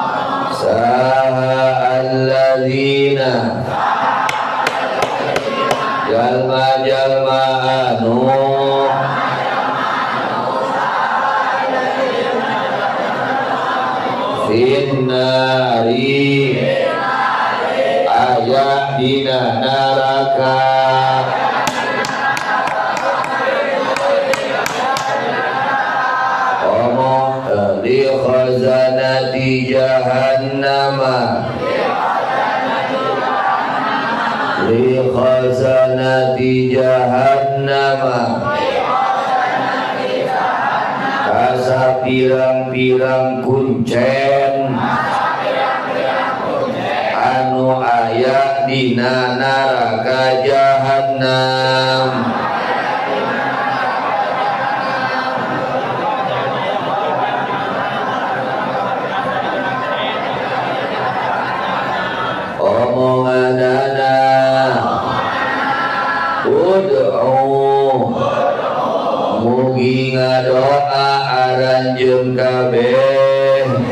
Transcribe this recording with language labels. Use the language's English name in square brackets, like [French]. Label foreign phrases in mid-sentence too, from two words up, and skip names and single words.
[Sundanese] saha alladzina jalma-jalma anu finnari aya dina neraka omong [Arabic] لخزنة جهنم لخزنة جهنم [Sundanese] kasa pirang-pirang kuncen anu aya dina neraka jahannam omonganana ud'u mugi ngadoa aranjeun kabeh